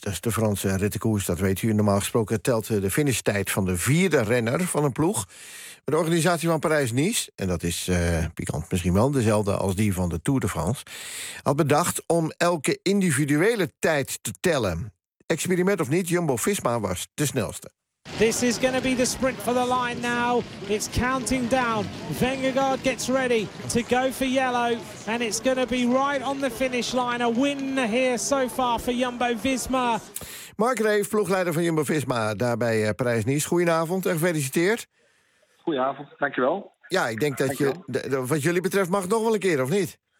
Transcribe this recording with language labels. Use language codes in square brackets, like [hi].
[nl] Dat is de Franse rittenkoers, dat weet u. Normaal gesproken telt de finishtijd van de vierde renner van een ploeg. Maar de organisatie van Parijs-Nice, en dat is pikant misschien wel dezelfde als die van de Tour de France, had bedacht om elke individuele tijd te tellen. Experiment of niet, Jumbo-Visma was de snelste. [en] This is going to be the sprint for the line now. It's counting down. Vingegaard gets ready to go for yellow. And it's going to be right on the finish line. A win here so far for Jumbo-Visma. [nl] Mark Reef, ploegleider van Jumbo-Visma, daarbij Parijs-Nice. Goedenavond en gefeliciteerd. Goedenavond, dankjewel. Ja, ik denk dat wat jullie betreft mag het nog wel een keer, of niet?